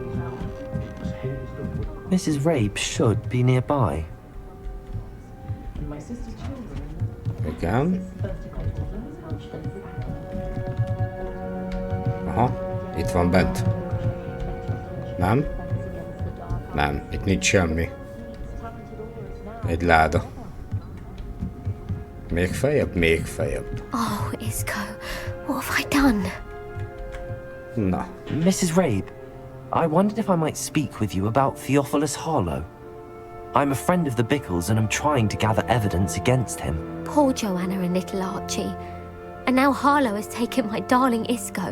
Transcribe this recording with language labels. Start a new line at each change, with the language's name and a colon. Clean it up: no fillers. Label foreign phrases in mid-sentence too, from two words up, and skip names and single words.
English: Mrs. Rabe should be nearby.
Hungarian: Igen. Aha, itt van bent. Nem? Nem, itt nincs semmi. Egy láda. Még feljebb? Még feljebb.
English: Oh, Isco, what have I done?
Hungarian: Na.
English: Mrs. Rabe, I wondered if I might speak with you about Theophilus Harlow. I'm a friend of the Bickles and I'm trying to gather evidence against him. Poor Joanna and little Archie. And now Harlow has taken my darling Isco.